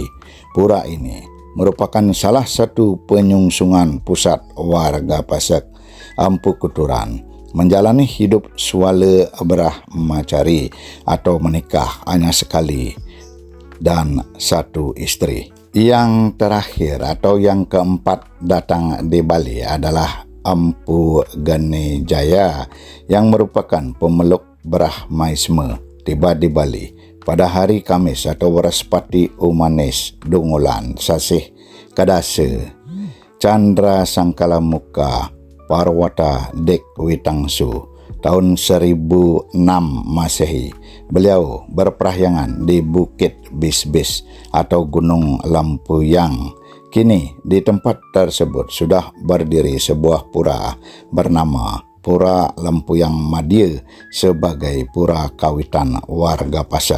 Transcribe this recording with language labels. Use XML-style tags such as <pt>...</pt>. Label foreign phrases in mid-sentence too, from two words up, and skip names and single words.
<id>Pura ini merupakan salah satu penyungsungan pusat warga Pasek Empu Kuturan menjalani hidup swala brahmacari atau menikah hanya sekali dan satu istri. Yang terakhir atau yang keempat datang di Bali adalah Empu Ganejaya yang merupakan pemeluk Brahmaisme, tiba di Bali pada hari Kamis atau Waraspati Umanis Dungulan Sasih Kadase Chandra Sangkala Muka Parwata Dek Witangsu tahun 1006 Masehi. Beliau berperahyangan di Bukit Bisbis atau Gunung Lampuyang. Kini di tempat tersebut sudah berdiri sebuah pura bernama Pura Lampuyang Madya sebagai pura kawitan warga Pasek.</id>